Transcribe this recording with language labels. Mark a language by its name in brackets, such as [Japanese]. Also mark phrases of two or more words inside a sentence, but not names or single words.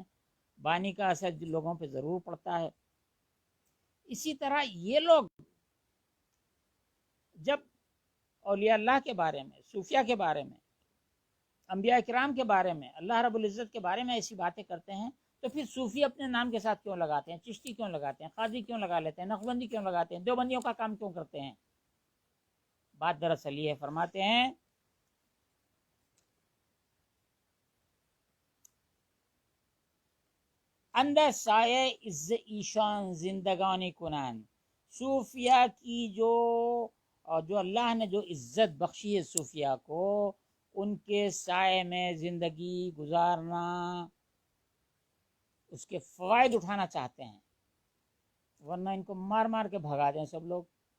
[Urdu] بانی کا اثر لوگوں پہ ضرور پڑتا ہے۔ اسی طرح یہ لوگ جب اولیاء اللہ کے بارے میں، صوفیاء کے بارے میں، انبیاء کرام کے بارے میں، اللہ رب العزت کے بارے میں ایسی باتیں کرتے ہیں، تو پھر صوفی اپنے نام کے ساتھ کیوں لگاتے ہیں؟ چشتی کیوں لگاتے ہیں؟ قاضی کیوں لگا لیتے ہیں؟ نقشبندی کیوں لگاتے ہیں؟ دیوبندیوں کا کام کیوں کرتے ہیں؟ بات دراصل یہ ہے، فرماتے ہیں [Persian] اندر سایہ عز ایشان زندگانی کنن، [Urdu] صوفیاء کی جو اللہ نے جو عزت بخشی ہے صوفیاء کو، ان کے سائے میں زندگی گزارنا، اس کے فوائد اٹھانا چاہتے ہیں، ورنہ ان کو مار مار کے بھگا دیں سب لوگ۔